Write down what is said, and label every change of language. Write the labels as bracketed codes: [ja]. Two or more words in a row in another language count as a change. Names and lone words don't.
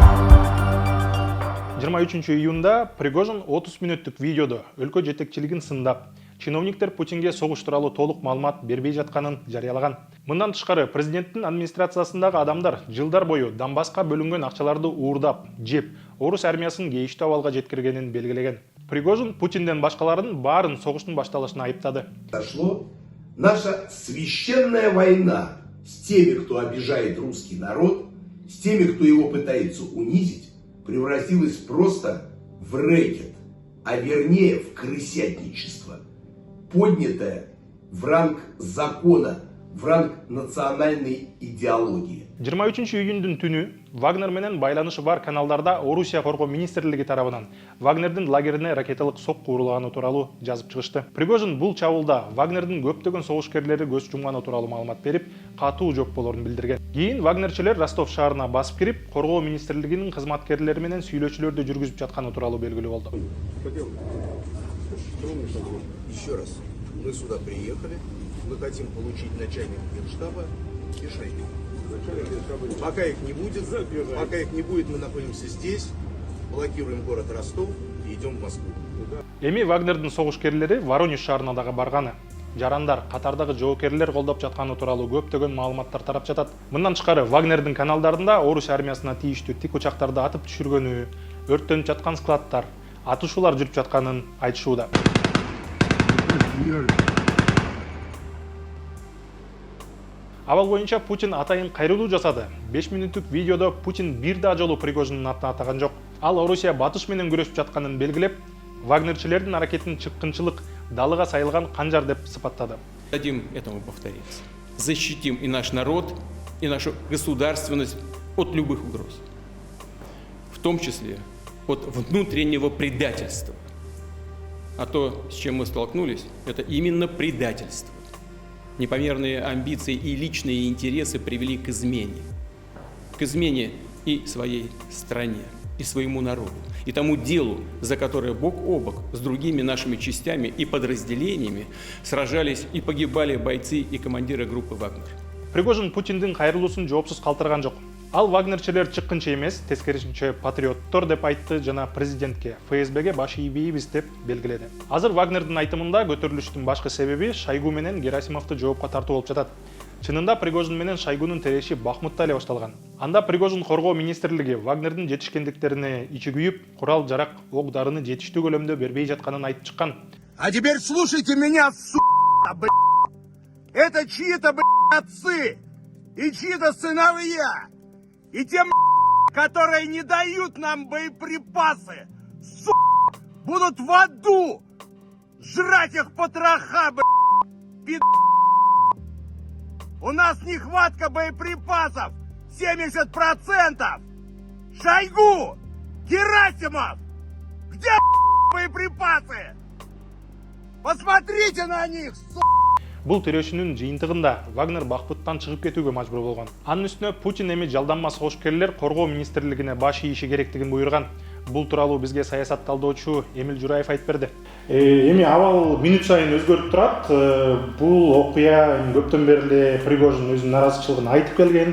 [ky] 23 июнда Пригожин 30 мүнөттүк видеодо өлкө жетекчилигин сындап, чиновниктер Путинге согуш тууралуу толук маалымат бербей жатканын жарыялаган. Мындан тышкары президенттин администрациясындагы адамдар жылдар бою Донбасска бөлүнгөн акчаларды уурдап, жеп, орус армиясын кейиштүү абалга жеткиргенин белгилеген. Пригожин Путинден башкаларын баарын согуштун башталышына айыптады. [ru] Дошло наша священная война с теми, кто обижает русский народ, с теми, кто его пытается унизить, превратилась просто в рэкет, а вернее в крысятничество, поднятое в ранг закона, в ранг национальной идеологии. [ky] 23 июндүн түнү Вагнер менен байланышы бар каналдарда Орусия коргоо министрлиги тарабынан Вагнердин лагерине ракеталык сокку урулаганы тууралуу жазып чыгышты. Пригожин бул чабуулда Вагнердин көптөгөн согушкерлери көз жумганы тууралуу маалымат берип, катуу жооп болорун билдирген. Кийин Вагнерчилер Ростов шаарына басып кирип, коргоо министрлигинин кызматкерлери менен сүйлөшүүлөрдү жүргүзүп жатканы тууралуу белгилүү болду. [ru] Еще раз, мы сюда приехали, мы хотим получить начальника Генштаба и Шойгу. Пока их не будет, мы находимся здесь, блокируем город Ростов и идем в Москву. [ky] Эми Вагнердин согушкерлери Воронеж шаарына дагы барганы. Жарандар, катардагы жоокерлер колдоп жатканы тууралуу көптөгөн маалыматтар тарап жатат. Мындан тышкары Вагнердин каналдарында орус армиясына тийиштүү тик учактарды атып түшүргөнү, өрттөнүп жаткан складдар, атышуулар жүрүп жатканын айтышууда. Абал боюнча Путин атайын кайрылуу жасады. 5 мүнөттүк видеодо Путин бир да жолу Пригожиндин атын атаган жок. Ал Орусия батыш менен күрөшүп жатканын белгилеп, Вагнерчилердин аракетин чыккынчылык, далыга сайылган канжар деп сыпаттады. [ru] Дадим этому повториться. Защитим и наш народ, и нашу государственность от любых угроз. В том числе от внутреннего предательства. А то, с чем мы столкнулись, это именно предательство. Непомерные амбиции и личные интересы привели к измене. К измене и своей стране, и своему народу, и тому делу, за которое бок о бок с другими нашими частями и подразделениями сражались и погибали бойцы и командиры группы «Вагнер». [ky] Пригожин Путиндин кайрылуусун жоопсуз калтырган жок. Ал Вагнерчилер чыккынча эмес, тескерисинче патриоттор деп айтты жана президентке, ФСБге баш ийбейбиз деп белгиледи. Азыр Вагнердин айтымында көтөрүлүштүн башкы себеби Шойгу менен Герасимовду жоопко тартуу болуп жатат. Чынында Пригожин менен Шойгунун тереши Бахмутта эле башталган. Анда Пригожин коргоо министрлиги Вагнердин жетишкендиктерине ичи күйүп, курал-жарак, ок-дарыны жетиштүү көлөмдө бербей жатканын айтып чыккан. [ru] А теперь слушайте меня, блядь! Это чьи-то, блядь, отцы и чьи-то сыновья! И те, которые не дают нам боеприпасы, будут в аду жрать их потроха, блядь! У нас нехватка боеприпасов 70%! Шойгу! Герасимов! Где боеприпасы? Посмотрите на них, [ky] Бул тирөшүнүн жыйынтыгында Вагнер Бахмуттан чыгып кетүүгө мажбур болгон. Анын үстүнө Путин эми жалданма согушкерлер коргоо министрлигине баш ийиши керектигин буйруган. Бул тууралуу бизге саясат талдоочу Эмил Жураев айтып берди. Эми абал мүнөт сайын өзгөрүп турат. Бул окуя көптөн бери эле Пригожин өзүнүн наразычылыгын айтып келген.